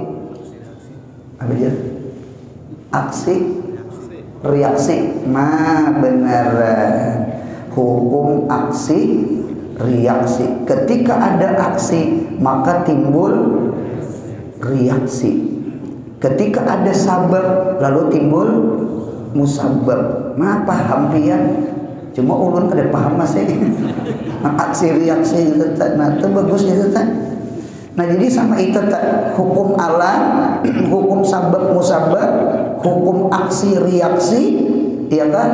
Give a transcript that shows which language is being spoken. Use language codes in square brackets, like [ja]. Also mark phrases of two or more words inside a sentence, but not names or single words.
[id] Apa aja? Aksi, reaksi. Nah, beneran. Hukum aksi, reaksi. Ketika ada aksi, maka timbul reaksi. Ketika ada sabab, lalu timbul musabab. [bjn] Nah, paham pian? Cuma ulun kada paham masih. Aksi reaksi itu nah itu bagus itu tak. [id] Nah jadi sama itu tak hukum alam, hukum sabab musabab, hukum aksi reaksi, ya kan?